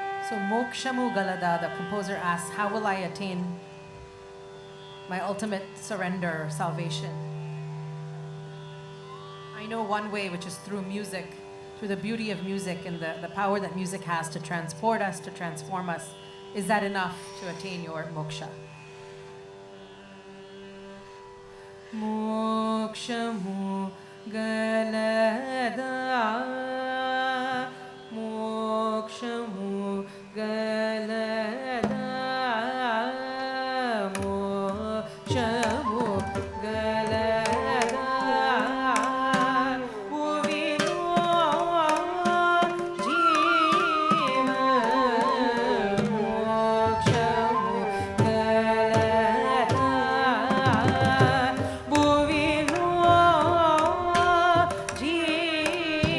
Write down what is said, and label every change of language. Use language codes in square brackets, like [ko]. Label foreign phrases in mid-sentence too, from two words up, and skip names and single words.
[en] So Mokshamu Galada, the composer asks, how will I attain my ultimate surrender, salvation? I know one way, which is through music, through the beauty of music and the power that music has to transport us, to transform us. Is that enough to attain your moksha? [te] మోక్షము గలదా, మోక్షము గలదా, మోక్షము గలదా, ఉవినో జీవ, మోక్షము గలదా, ఉవినో జీవ.